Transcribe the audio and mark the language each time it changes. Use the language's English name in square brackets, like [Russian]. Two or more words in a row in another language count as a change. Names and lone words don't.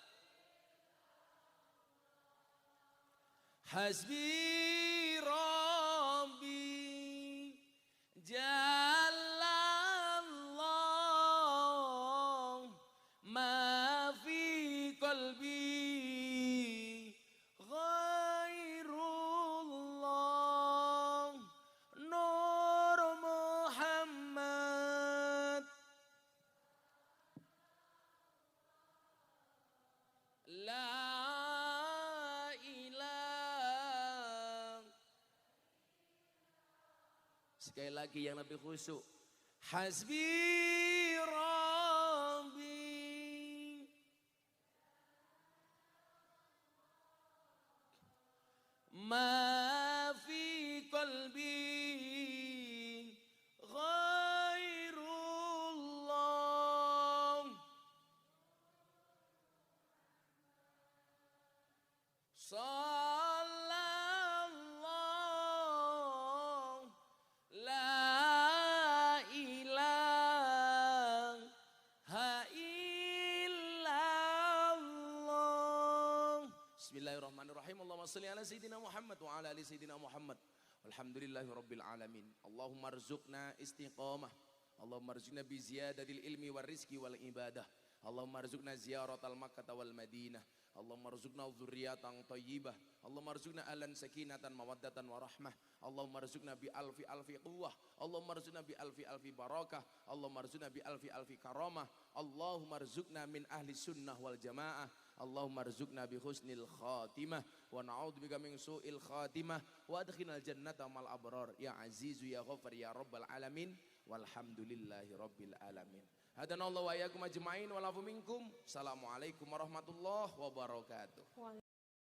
[Arabic] حسبي ربي جل الله ما في قلبي غير الله نور محمد لا إله. [Indonesian] Sekali lagi yang lebih khusyuk. [Arabic] حسبي ربي ما في قلبي غير الله صلى الله لا إله إلا الله. بسم الله الرحمن الرحيم اللهم صل على سيدنا محمد وعلى آل سيدنا محمد wa ala ali sayyidina Muhammad. والحمد لله رب العالمين اللهم ارزقنا استقامة. اللهم ارزقنا بزيادة العلم والرزق والعبادة. اللهم ارزقنا زيارة مكة والمدينة اللهم ارزقنا ذرية طيبة. اللهم ارزقنا أهلا سكينة مودة ورحمة اللهم ارزقنا بألف ألف قوة. اللهم ارزقنا بألف ألف بركة. اللهم ارزقنا بألف ألف كرامة. اللهم ارزقنا من أهل السنة والجماعة. اللهم ارزقنا بحسن الخاتمة ونعوذ بك من سوء الخاتمة وأدخلنا الجنة مع الأبرار يا عزيز يا غفار يا رب العالمين والحمد لله رب العالمين. هدانا الله وإياكم أجمعين والعفو منكم. السلام عليكم ورحمة الله وبركاته.